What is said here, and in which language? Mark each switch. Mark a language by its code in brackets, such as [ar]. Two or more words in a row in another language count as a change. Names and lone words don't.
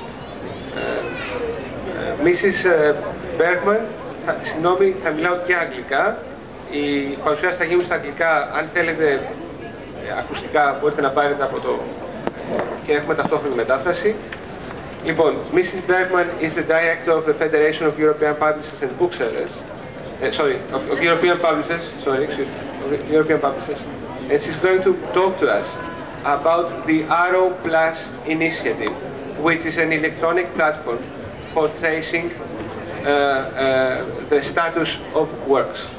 [el] Mrs. Bergman, συγγνώμη, θα μιλάω και αγγλικά. Οι παρουσιάσεις θα γίνουν στα αγγλικά. Αν θέλετε ακουστικά μπορείτε να πάρετε από το... και έχουμε ταυτόχρονη μετάφραση. Λοιπόν, [en] Mrs. Bergman is the director of the Federation of European Publishers and Booksellers. Of European publishers, European publishers, and she's going to talk to us about the Arrow Plus initiative, which is an electronic platform for tracing the status of works.